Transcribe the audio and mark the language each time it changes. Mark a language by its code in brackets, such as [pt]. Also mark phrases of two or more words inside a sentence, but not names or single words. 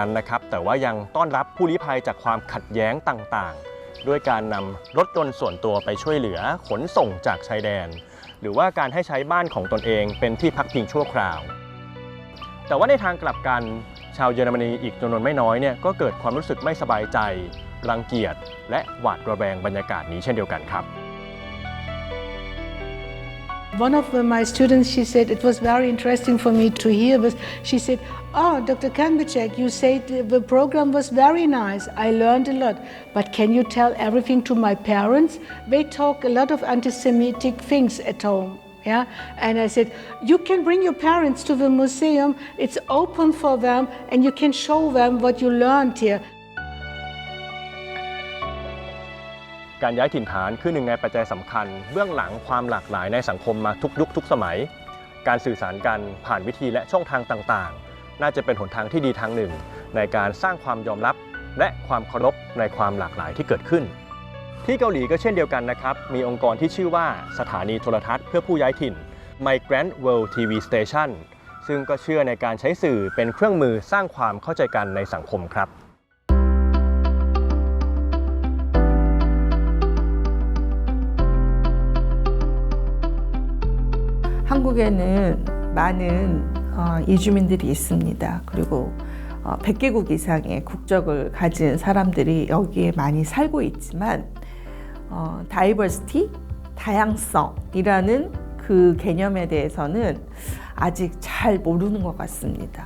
[th] นั้นนะครับแต่ว่ายังต้อนรับผู้ลี้ภัยจากความขัดแย้งต่างๆด้วยการนำรถยนต์ส่วนตัวไปช่วยเหลือขนส่งจากชายแดนหรือว่าการให้ใช้บ้านของตนเองเป็นที่พักพิงชั่วคราวแต่ว่าในทางกลับกันชาวเยอรมนีอีกจำนวนไม่น้อยเนี่ยก็เกิดความรู้สึกไม่สบายใจรังเกียจและหวาดระแวงบรรยากาศนี้เช่นเดียวกันครับ [en] One of my students, she said, it was very interesting for me to hear, but she said, oh, Dr. Kanbacek, you said the program was very nice. I learned a lot. But can you tell everything to my parents? They talk a lot of anti-Semitic things at home. Yeah? And I said, you can bring your parents to the museum. It's open for them, and you can show them what you learned here. [th] การย้ายถิ่นฐานคือหนึ่งในปัจจัยสำคัญเบื้องหลังความหลากหลายในสังคมมาทุกยุคทุกสมัยการสื่อสารกันผ่านวิธีและช่องทางต่างๆน่าจะเป็นหนทางที่ดีทางหนึ่งในการสร้างความยอมรับและความเคารพในความหลากหลายที่เกิดขึ้นที่เกาหลีก็เช่นเดียวกันนะครับมีองค์กรที่ชื่อว่าสถานีโทรทัศน์เพื่อผู้ย้ายถิ่น Migrant World TV Station ซึ่งก็เชื่อในการใช้สื่อเป็นเครื่องมือสร้างความเข้าใจกันในสังคมครับ [ko] 한국에는 많은 이주민들이 있습니다. 그리고 100개국 이상의 국적을 가진 사람들이 여기에 많이 살고 있지만 다이버시티, 다양성이라는 그 개념에 대해서는 아직 잘 모르는 것 같습니다.